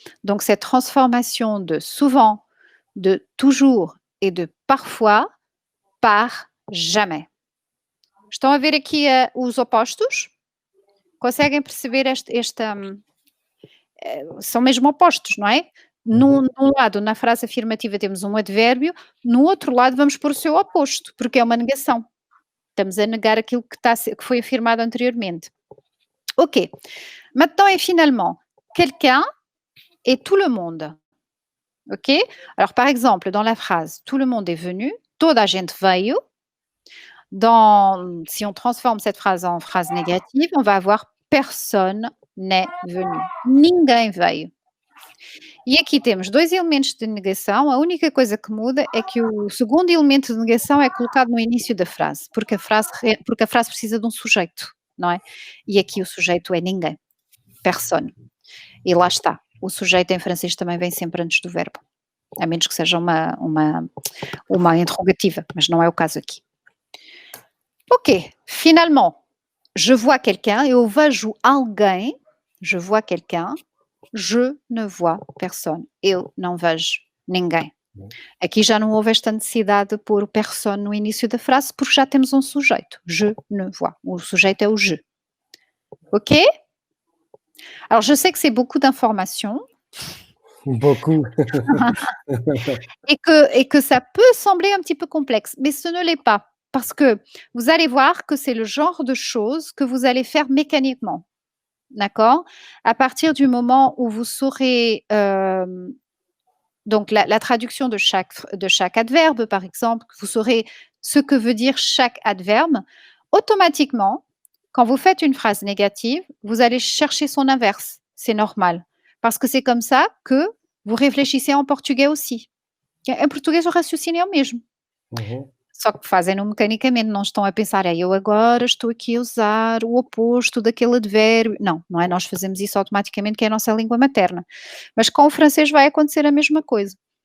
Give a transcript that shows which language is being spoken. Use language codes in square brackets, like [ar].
[fr] Donc, cette transformation de souvent, de toujours et de parfois par jamais. [pt] Estão a ver aqui os opostos? Conseguem perceber são mesmo opostos, não é? Num lado, na frase afirmativa, temos um advérbio, no outro lado vamos pôr o seu oposto, porque é uma negação. Estamos a negar aquilo que foi afirmado anteriormente. OK. [fr] Maintenant et finalement, quelqu'un et tout le monde. OK? Alors, par exemple, dans la phrase, tout le monde est venu, [pt] toda a gente veio. [fr] Si on transforme cette phrase en phrase négative, on va avoir personne n'est venu. [pt] Ninguém veio. E aqui temos 2 elementos de negação. A única coisa que muda é que o segundo elemento de negação é colocado no início da frase, porque a frase precisa de um sujeito, não é? E aqui o sujeito é ninguém. Personne. E lá está. O sujeito em francês também vem sempre antes do verbo, a menos que seja uma interrogativa, mas não é o caso aqui. OK. [fr] Finalement, je vois quelqu'un, [pt] eu vejo alguém, [fr] je vois quelqu'un, je ne vois personne. [pt] Eu não vejo ninguém. Aqui já não houve esta necessidade de pôr o personne no início da frase, porque já temos um sujeito. [fr] Je ne vois. [pt] O sujeito é o je. OK? [fr] Alors, je sais que c'est beaucoup d'informations. Beaucoup. et que ça peut sembler un petit peu complexe, mais ce ne l'est pas. Parce que vous allez voir que c'est le genre de choses que vous allez faire mécaniquement. D'accord? À partir du moment où vous saurez donc la traduction de chaque adverbe, par exemple, vous saurez ce que veut dire chaque adverbe, automatiquement, quand vous faites une phrase négative, vous allez chercher son inverse. C'est normal. Parce que c'est comme ça que vous réfléchissez en portugais aussi. [pt] Em português o raciocínio é o mesmo. Só que fazem-no mecanicamente, não estão a pensar, eu agora estou aqui a usar o oposto daquele advérbio. Não, não é? Nós fazemos isso automaticamente, que é a nossa língua materna. Mas com o francês vai acontecer a mesma coisa.